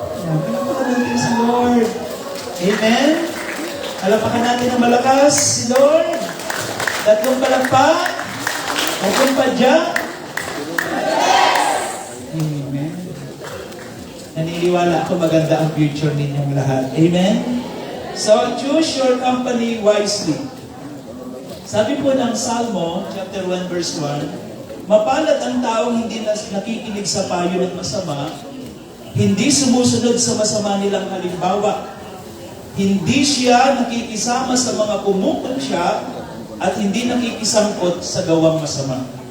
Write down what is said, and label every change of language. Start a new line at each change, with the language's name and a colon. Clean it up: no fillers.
Filipino: Palapakan natin si Lord. Amen? Palapakan natin ng malakas si Lord. Tatlong palakpak. Tatlong padya. Amen. Naniniwala ako maganda ang future ninyong lahat. Amen?
English: So, choose your company wisely.
Filipino: Sabi po ng Salmo, chapter 1, verse 1, mapalad ang taong hindi nakikinig sa payo ng masama, hindi sumusunod sa masama nilang halimbawa, hindi siya nakikisama sa mga kumukunsya, at hindi nakikisangkot sa gawang masama.